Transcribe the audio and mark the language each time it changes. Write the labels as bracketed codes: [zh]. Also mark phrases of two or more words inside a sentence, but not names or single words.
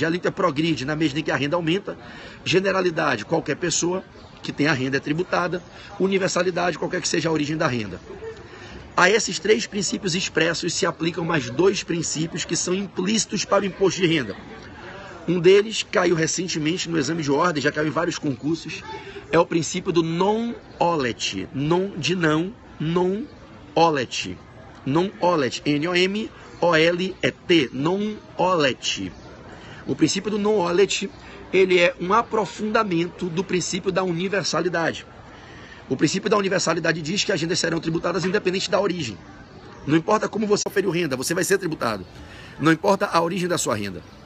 [pt] A alíquota progride na medida em que a renda aumenta. Generalidade, qualquer pessoa que tenha renda é tributada. Universalidade, qualquer que seja a origem da renda. A esses 3 princípios expressos se aplicam mais 2 princípios que são implícitos para o imposto de renda. Um deles caiu recentemente no exame de ordem, já caiu em vários concursos, é o princípio do non-olet, non-olet, non-olet, N-O-M-O-L-E-T, non-olet. O princípio do non-olet, ele é um aprofundamento do princípio da universalidade. O princípio da universalidade diz que as rendas serão tributadas independente da origem. Não importa como você oferiu renda, você vai ser tributado. Não importa a origem da sua renda.